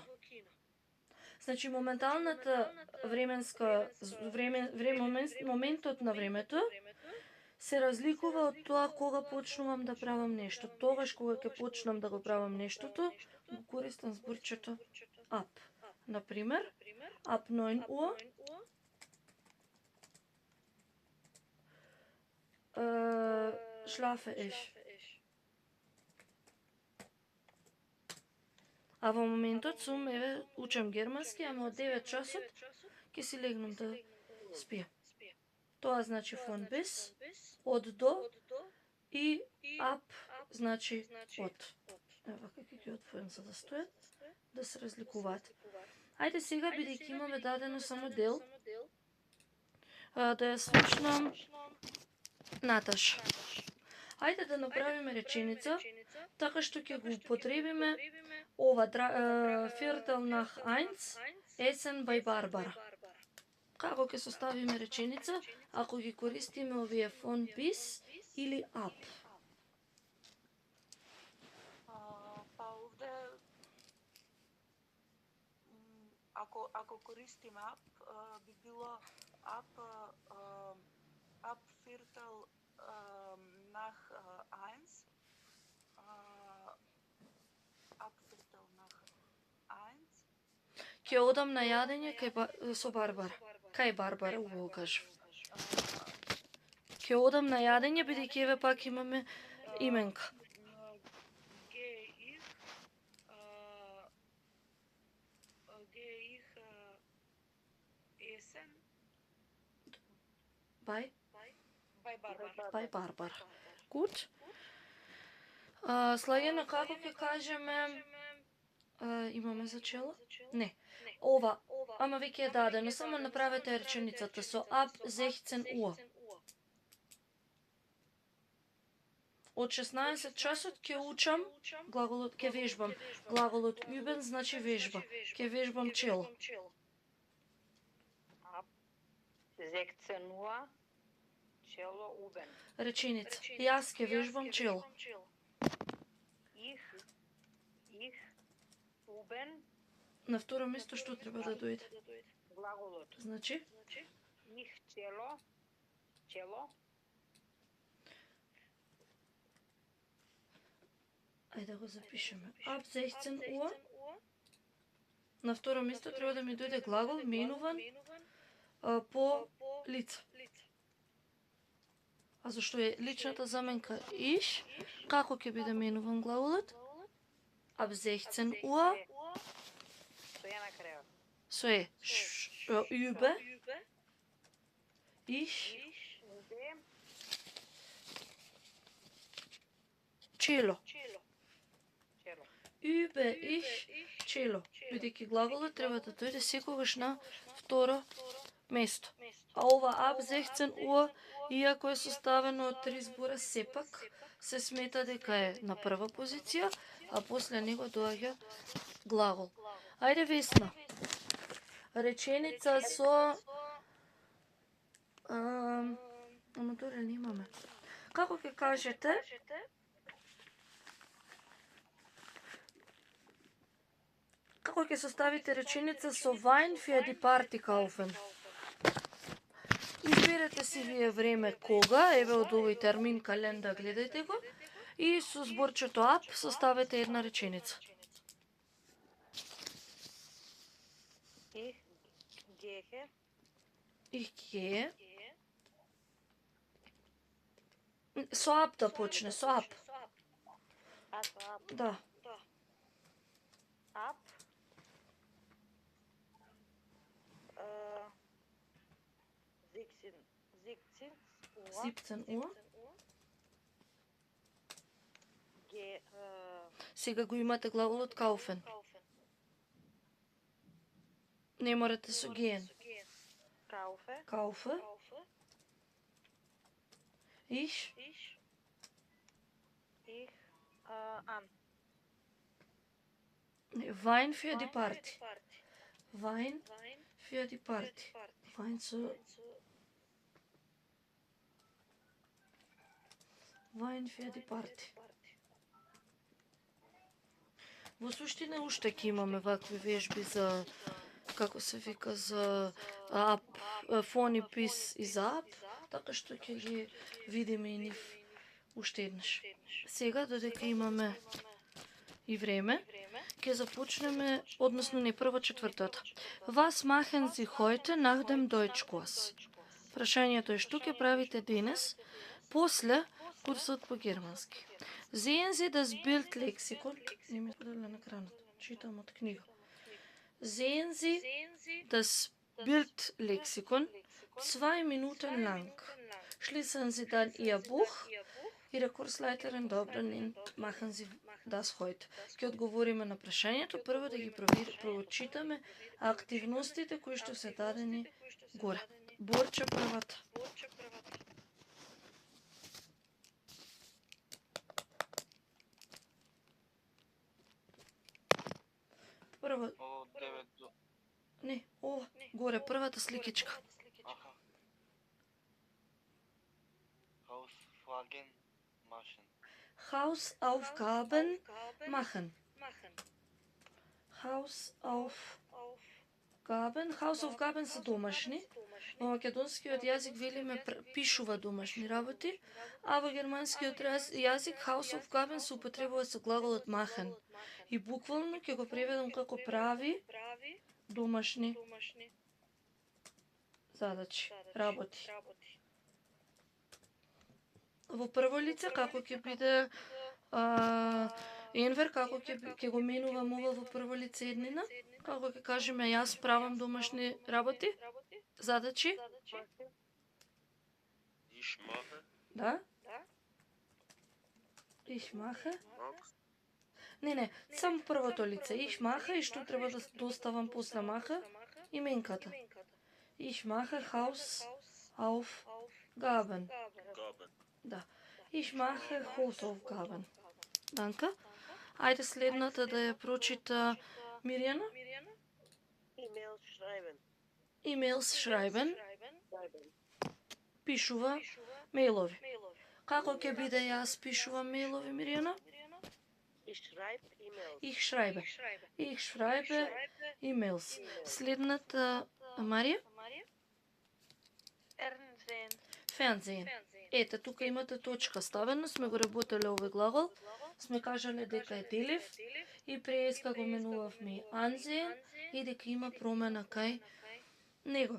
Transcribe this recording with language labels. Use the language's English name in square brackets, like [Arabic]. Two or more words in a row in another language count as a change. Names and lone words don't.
[Macedonian] Значи моменталната временска моментот на времето се разликува од тоа кога почнувам да правам нешто. Тогаш кога ќе почнам да го правам нештото, го користам зборчето up. Например, [German] ab 9 Uhr schlafe ich. [Macedonian] А во моментот сум, еве, учам германски, ама од 9 часот ќе си легнам да спијам. Тоа значи [German] von bis, [Macedonian] од до, и up значи од. Ева како ќе ги отворам за да стоят, да се разликуваат. Ајде сега, бидејќи имаме дадено само дел, да ја слушнам Наташа. Ајде да направиме реченица, така што ќе го употребиме ова [German] Viertel nach 1, Essen bei Barbara. [Macedonian] Како ќе составиме реченица, ако ги користиме овие [German] von bis [Macedonian] или ab? Па овде, ако користим ап, би било [German] ab Viertel nach 1, ab Viertel nach 1, [Macedonian] Ќе одам на јадење со Барбара. Кај Барбара, убаво кажам. Ќе одам на јадење, бидејќи еве пак имаме именка. [German] gehe ich essen [Macedonian] Бај? [German] bei Barbara. [Macedonian] Бај Барбара. Gut. Слагено како ќе кажеме, имаме зачело? Не. Ова, ама веќе е дадено, само направете реченицата со [German] ab 16 Uhr. [Macedonian] Од 16 часот ќе учам, глаголот ќе вежбам. Глаголот üben значи вежба. Ќе вежбам чело. [German] Ab 16 Uhr, Cello üben. [Macedonian] Реченица. Јас ќе вежбам чело. [German] Ich üben, [Macedonian] На второ место што треба да дојде? глаголот. Значи, [German] Ich cello, [Macedonian] ајде да го запишеме. [German] Ab 16 Uhr. [Macedonian] На второ место треба да ми дојде глагол менуван по лице. А зашто е личната заменка ich, како ќе биде менуван глаголот? [German] Ab 16 Uhr. [Macedonian] Тоа е на крајот. [German] So е übe. Ich Übe, cello. cello. Übe ich cello. [Macedonian] Бидејќи глаголот треба да дојде секогаш на второ место. А ова [German] ab 16 Uhr, [Macedonian] иако е составено од 3 збора, сепак се смета дека е на прва позиција, а после него доаѓа глагол. Ајде Весна. Реченица со ама доле немаме. Како ќе кажете? Како ќе составите реченица со [German] Wein für die Party kaufen? [Macedonian] Изберете си вие време кога, еве од овој термин календар, гледајте го, и со зборчето ab составете една реченица. [German] Ich gehe. [Macedonian] Со ab да почне, со ab. Да. [German] Ab 17 Uhr. Ge, [Macedonian] Сега го имате глаголот kaufen. Не морате со gehen. [German] kaufe, Kaufe. Ich. ich, an. Wein für die Party. Wein für die Party. Wein so. Wein für die Party. [Macedonian] Во суштина уште ќе имаме вакви вежби за, како се вика, за ап, [German] von bis [Macedonian] и за ап, така што ќе ги видиме и нив уште еднаш. Сега, додека имаме и време, ќе започнеме, односно не прва четвртата. [German] Was machen Sie heute nach dem Deutschkurs? [Macedonian] Прашањето е што ќе правите денес после курсот по германски. [German] Sehen Sie das Bildlexikon? [Macedonian] Не ми подале на екранот. Читам од книга. [German] Sehen Sie das Bildlexikon 2 Minuten lang. Schließen Sie dann Ihr Buch. Ihre Kursleiterin Dobrin machen Sie das heute. [Macedonian] Ќе одговориме на прашањето, прво да ги проочитаме активностите кои што се дадени горе. Борче првата. Прво, Од 9 до... не, ова, горе, првата сликичка. Аха. [German] Hausflagen machen. Hausaufgaben machen. [Macedonian] Hausaufgaben се домашни. Во македонскиот јазик велиме пишува домашни работи, а во германскиот јазик Hausaufgaben се употребува со глаголот machen. И буквално ќе го преведам како прави домашни задачи, работи. Во прво лице како ќе биде енвер, како ќе го менувам ова во прво лице еднина, како ќе кажеме јас правам домашни работи, задачи. [German] Ich mache. Да? Ich mache. [Macedonian] Не, само првото лице. [German] Ich mache [Macedonian] и што треба да доставам после маха? Именката. [German] Ich mache Hausaufgaben. [Macedonian] Да. [German] Ich mache Hausaufgaben. [Macedonian] Данка. Ајде следната да ја прочита Мирјана. [German] Emails schreiben. [Macedonian] Пишува мејлови. Како ќе биде јас пишувам мејлови, Мирјана? [German] Ich schreibe emails. [Macedonian] Следната Марија? Fernsehen. Ете, тука имате точка ставено, сме го работеле овој глагол. Сме кажале дека е делив и преска го менувавме ansehen и дека има промена кај него.